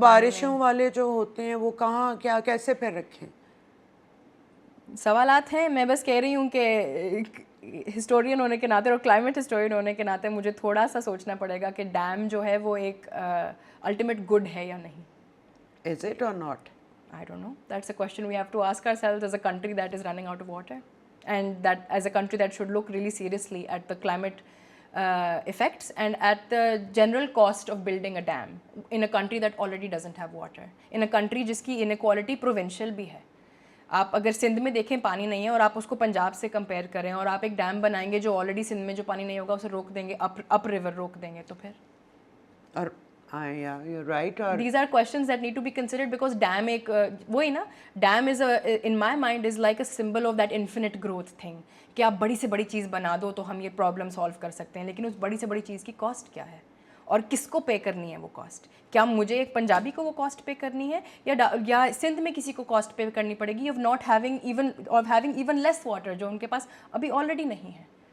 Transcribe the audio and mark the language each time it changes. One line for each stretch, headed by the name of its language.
Urdu: بارشوں والے جو ہوتے ہیں وہ کہاں کیا کیسے پھر رکھیں؟ سوالات ہیں. میں بس کہہ رہی ہوں کہ ہسٹورین ہونے کے ناطے اور کلائمیٹ ہسٹورین ہونے کے ناطے مجھے تھوڑا سا سوچنا پڑے گا کہ ڈیم جو ہے وہ ایک الٹیمیٹ گڈ ہے یا نہیں.
English: Is it or not? I don't know. That's a question we have to ask ourselves as a country that is running out of water, and that as a country that should look really seriously at the climate effects and at the general cost of building a dam in a country that already doesn't have water, in a country
Urdu: jiski inequality provincial bhi hai. آپ اگر سندھ میں دیکھیں پانی نہیں ہے اور آپ اس کو پنجاب سے کمپیئر کریں اور آپ ایک ڈیم بنائیں گے جو آلریڈی سندھ میں جو پانی نہیں ہوگا اسے روک دیں گے, اپ ریور روک دیں گے, تو پھر اور رائٹ. اور
English: these are questions that need to be considered
Urdu: because dam ایک وہی نا, dam is
English: in my mind is like a symbol of that infinite growth thing
Urdu: کہ آپ بڑی سے بڑی چیز بنا دو تو ہم یہ پرابلم سالو کر سکتے ہیں, لیکن اس بڑی سے بڑی چیز کی کاسٹ کیا ہے اور کس کو پے کرنی ہے وہ کاسٹ؟ کیا مجھے ایک پنجابی کو وہ کاسٹ پے کرنی ہے یا سندھ میں کسی کو کاسٹ پے کرنی پڑے گی
English: of not having even less water
Urdu: جو ان کے پاس ابھی آلریڈی نہیں ہے.